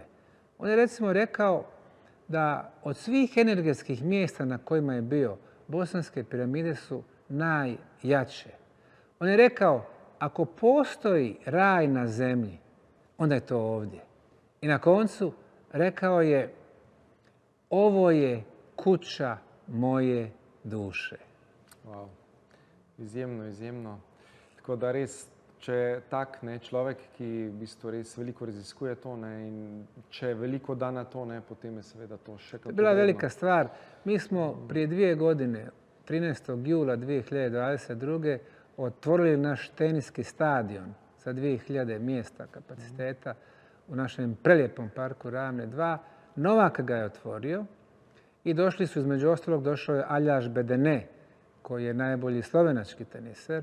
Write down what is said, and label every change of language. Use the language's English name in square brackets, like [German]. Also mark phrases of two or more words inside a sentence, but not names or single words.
[Bosnian] On je recimo rekao da od svih energetskih mjesta na kojima je bio, Bosanske piramide su najjače. On je rekao, ako postoji raj na zemlji, onda je to ovdje. I na koncu rekao je, ovo je kuća moje duše. [Slovenian] Wow. Izjemno. Tako da res, če tak človek, ki v bistvu res veliko raziskuje to, ne, in če veliko da na to, ne, potem je seveda to še kako. [Bosnian] To je bila velika stvar. Mi smo prije 2 godine, 13. jula 2022. otvorili naš teniski stadion sa 2000 mjesta kapaciteta u našem prelijepom parku Ravne 2. Novak ga je otvorio i došli su, između ostalog, došao je Aljaž Bedene, koji je najbolji slovenački teniser.